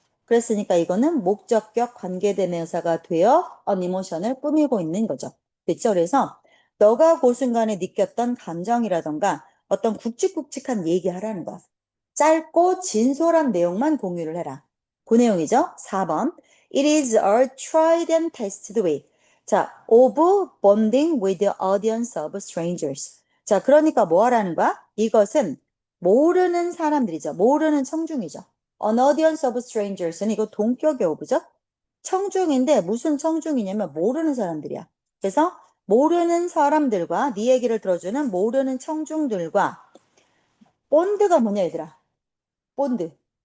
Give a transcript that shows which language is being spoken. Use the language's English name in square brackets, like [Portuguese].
[Korean] 그랬으니까 이거는 목적격 관계대명사가 되어 an emotion을 꾸미고 있는 거죠. 됐죠? 그래서 너가 그 순간에 느꼈던 감정이라던가 어떤 굵직굵직한 얘기하라는 거. 짧고 진솔한 내용만 공유를 해라. 그 내용이죠. 4번. [English] It is a tried and tested way. 자, of bonding with the audience of strangers. [Korean] 자, 그러니까 뭐 하라는 거야? 이것은 모르는 사람들이죠. 모르는 청중이죠. [English] An audience of strangers [Korean] 는 이거 동격의 어부죠? 청중인데 무슨 청중이냐면 모르는 사람들이야. 그래서 모르는 사람들과 네 얘기를 들어주는 모르는 청중들과 본드가 뭐냐 얘들아? 본드.